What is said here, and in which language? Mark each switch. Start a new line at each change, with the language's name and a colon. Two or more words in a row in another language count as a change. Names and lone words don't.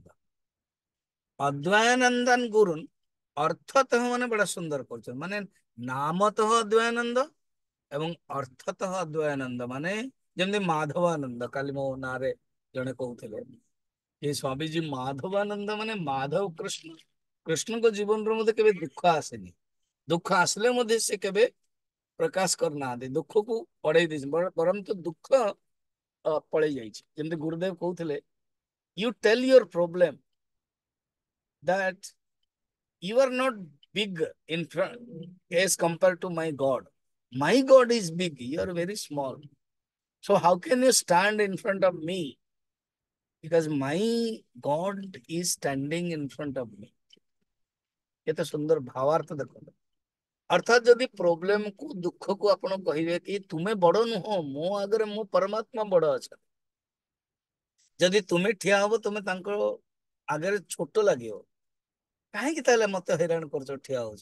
Odia: ଅଦ୍ୱୟାନନ୍ଦନ ଗୁରୁନ୍ ଅର୍ଥତଃ ମାନେ ବड़ा ସୁନ୍ଦର କରୁଛନ୍ତି, ମାନେ ନାମତଃ ଅଦ୍ୱୟାନନ୍ଦ, ଏବଂ ଅର୍ଥତଃ ଅଦ୍ୱୟାନନ୍ଦ ମାନେ ଯେମିତି ମାଧବାନନ୍ଦ କାଲି ମୋ ନାଁରେ ଜଣେ କହୁଥିଲେ ଏ ସ୍ୱାମୀଜୀ ମାଧବାନନ୍ଦ ମାନେ ମାଧବ କୃଷ୍ଣ କୃଷ୍ଣଙ୍କ ଜୀବନରୁ ମଧ୍ୟ କେବେ ଦୁଃଖ ଆସେନି। ଦୁଃଖ ଆସିଲେ ମଧ୍ୟ ସେ କେବେ ପ୍ରକାଶ କରୁନାହାନ୍ତି, ଦୁଃଖକୁ ପଢେଇ ଦେଇଛନ୍ତି ବରଂ ଦୁଃଖ ପଳେଇ ଯାଇଛି। ଯେମିତି ଗୁରୁଦେବ କହୁଥିଲେ
English: you tell your problem that you are not big in front as compared to my God. My God is big, you are very small. So how can you stand in front of me? Because my God is standing in front of me.
Odia: କେତେ ସୁନ୍ଦର ଭାବାର୍ଥ ଦେଖନ୍ତୁ। ଅର୍ଥାତ୍ ଯଦି ପ୍ରୋବ୍ଲେମ କୁ ଦୁଃଖ କୁ ଆପଣ କହିବେ କି ତୁମେ ବଡ ନୁହଁ, ମୋ ଆଗରେ ମୋ ପରମାତ୍ମା ବଡ ଅଛନ୍ତି। ଯଦି ତୁମେ ଠିଆ ହବ ତୁମେ ତାଙ୍କ ଆଗରେ ଛୋଟ ଲାଗିବ। କାହିଁକି ତାହେଲେ ମତେ ହଇରାଣ କରୁଛ ଠିଆ ହଉଛ?